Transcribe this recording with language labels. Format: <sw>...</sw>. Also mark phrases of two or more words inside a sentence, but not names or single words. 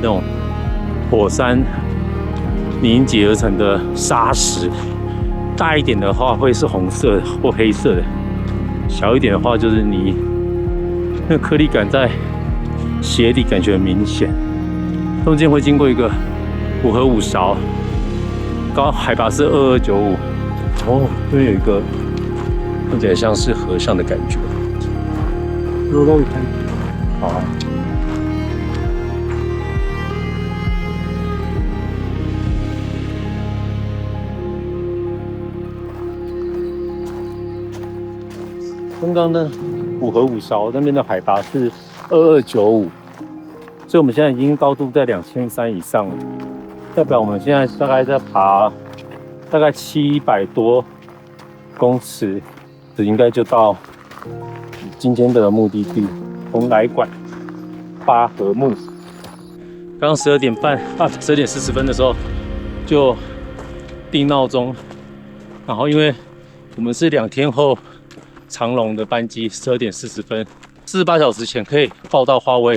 <zh>種火山凝結而成的沙石，大一點的話會是紅色的或黑色的，小一點的話就是泥，那顆粒感在鞋底感覺很明顯。中間會經過一個5 合5 勺，高海拔是2295。哦，這邊有一個看起來像是和尚的感覺。肉肉看。好。刚剛的5合5勺那邊的海拔是2295，所以我們現在已經高度在2300以上了，代表我們現在大概在爬大概700多公尺，這應該就到今天的目的地蓬萊館8合目。剛剛12點半12點40分的時候就定鬧鐘，然後因為我們是2天後長榮的班機，12點40分，48小時前可以報到花位。</zh>